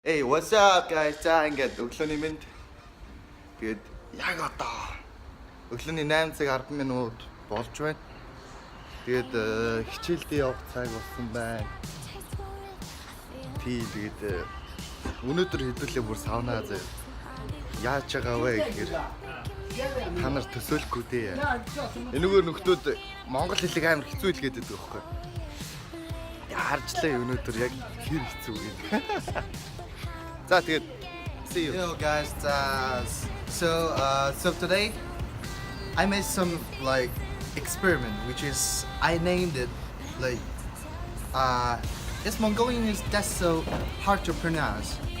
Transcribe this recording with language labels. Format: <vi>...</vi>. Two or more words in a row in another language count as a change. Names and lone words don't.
<en>Hey, what's up guys?</en> <mn>За ингээд өглөөний мэнд. Тэгээд яг одоо өглөөний 8 цаг 10 минут болж байна. Тэгээд хичээлдээ явах цаг болсон байна. Тэгээд өнөөдөр хэдүүлээ бүр саунаа зөө. Яаж байгаа вэ гэхээр та нар төсөөлөхгүй дээ. Энэгээр нөхдүүд монгол хэлийг амар хэцүү хэлгээд байдаг байхгүй. Харжлаа өнөөдөр яг хэр хэцүү гэх.</mn> <en>So see you. Hello guys. So today I made some like experiment, which is I named it like it's Mongolian is that's so hard to pronounce.</en>